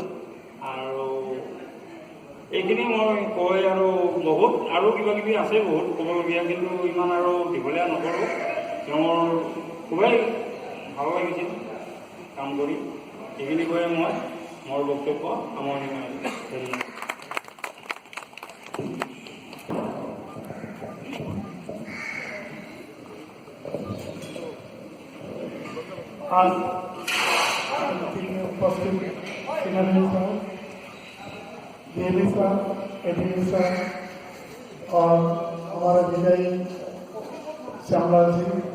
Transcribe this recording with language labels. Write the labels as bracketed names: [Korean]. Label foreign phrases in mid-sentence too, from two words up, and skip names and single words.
[Assamese] আৰু এইখিনি মই কৈ আৰু বহুত আৰু কিবা কিবি আছে বহুত ক'বলগীয়া, কিন্তু ইমান আৰু দীঘলীয়া নকৰোঁ। তেওঁৰ খুবেই ভাল লাগিছিল কাম কৰি। এইখিনি কৈয়ে মই মোৰ বক্তব্য সামৰণি মাৰিছোঁ। ধন্যবাদ। [Hindi] आज उपस्थित डीएमई सर, एडीएमई सर और हमारे विजयी श्यामलाल जी